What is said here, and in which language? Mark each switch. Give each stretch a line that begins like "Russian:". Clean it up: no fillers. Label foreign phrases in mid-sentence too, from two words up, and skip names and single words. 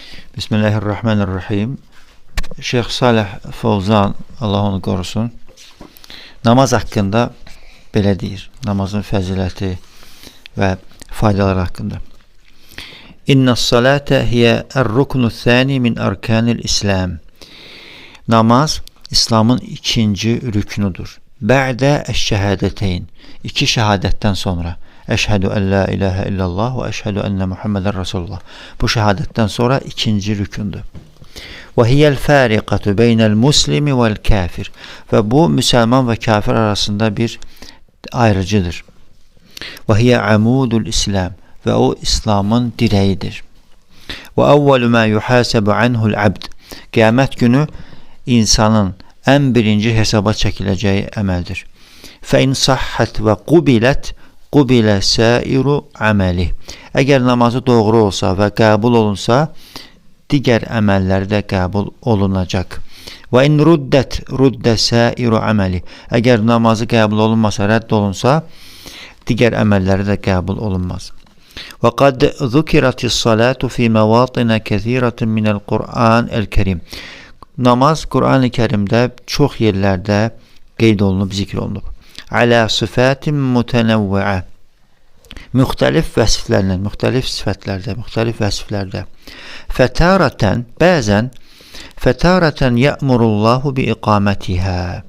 Azerbaijani: Bismillahirrahmanirrahim. Şeyh Salih Fovzan, Allah onu qorusun, namaz haqqında belə deyir. Namazın fəziləti və faydaları haqqında.
Arabic: إن الصلاة هي الركن الثاني من أركان الإسلام.
Azerbaijani: Namaz İslamın ikinci rüknudur.
Arabic: بعد الشهادتين.
Azerbaijani: İki şehadətten sonra.
Arabic: أشهد أن لا إله إلا الله وأشهد أن محمدا رسول الله.
Azerbaijani: Bu şehadetten sonra ikinci rükündür.
Arabic: وهي الفارقة بين المسلم والكافر.
Turkish: Ve bu Müslüman ve kafir arasında bir ayrıcıdır.
Arabic: وهي عمود الإسلام.
Turkish: Ve o İslam'ın direğidir.
Arabic: وأول ما يحاسب عنه العبد.
Turkish: Kıyamet günü insanın en birinci hesaba çekileceği emeldir.
Arabic: فإن صحت وقبلت قبل سائر العمل.
Azerbaijani: Eğer namazı doğru olsa ve kabul olunsa, diğer əməlləri də qəbul olunacaq.
Arabic: وإن رد سائر العمل.
Azerbaijani: Eğer namazı qəbul olunmasa, rədd olunsa, diğer əməlləri də qəbul olunmaz.
Arabic: وقد ذكرت الصلاة في مواطن كثيرة من القرآن الكريم.
Azerbaijani: Namaz Kur'an-ı Kerim'de çox yerlərdə qeyd olunub, zikr olunub.
Arabic: على صفات متنوعة.
Azerbaijani: Müxtəlif vəsiflərlə, müxtəlif sifətlərdə, müxtəlif vəsiflərdə.
Arabic: فتارة يأمر الله بإقامتها.